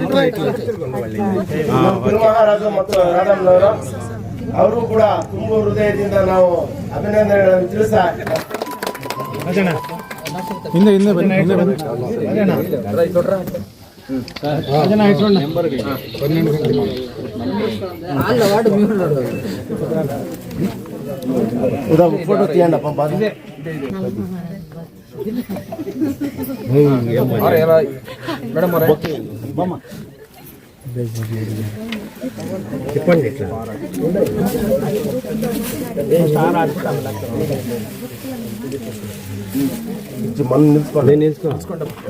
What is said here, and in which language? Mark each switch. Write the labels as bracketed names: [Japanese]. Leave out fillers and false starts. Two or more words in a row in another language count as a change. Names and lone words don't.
[Kannada] ಮಹಾರಾಜು ಮತ್ತು ರಾಧಮ್ಮನವರು ಅವರು ಕೂಡ ತುಂಬಾ ಹೃದಯದಿಂದ ನಾವು ಅಭಿನಂದನೆಗಳನ್ನು ತಿಳಿಸ್ತಾ ಹಿಂದೆ ಬನ್ನಿ [Telugu] ಫೋಟೋ తీయండప్ప బాగా చెప్పండి ఇట్లా మనం నిలుచుకోండి